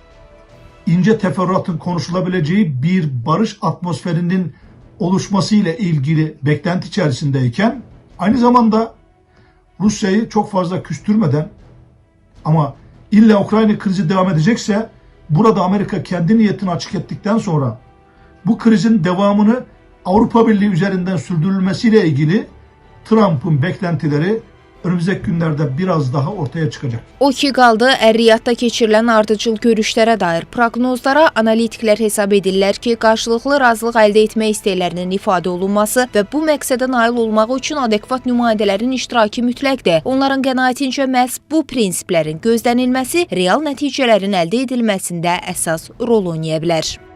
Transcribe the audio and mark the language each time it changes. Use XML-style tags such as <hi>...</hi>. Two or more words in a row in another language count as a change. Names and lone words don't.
<tr>ince teferruatın konuşulabileceği bir barış atmosferinin oluşması ile ilgili beklenti içerisindeyken aynı zamanda Rusya'yı çok fazla küstürmeden ama illa Ukrayna krizi devam edecekse burada Amerika kendi niyetini açık ettikten sonra bu krizin devamını Avrupa Birliği üzerinden sürdürülmesiyle ilgili Trump'ın beklentileri önümüzdeki günlerde biraz daha ortaya çıkacak.</tr> <az>O ki qaldı, Ər-Riyadda keçirilən ardıcıl görüşlərə dair proqnozlara analitiklər hesab edirlər ki, qarşılıqlı razılıq əldə etmək istəklərinin ifadə olunması və bu məqsədə nail olmaq üçün adekvat nümayəndələrin iştirakı mütləqdir. Onların qənaətincə məhz bu prinsiplərin gözlənilməsi real nəticələrin əldə edilməsində əsas rol oynaya bilər.</az>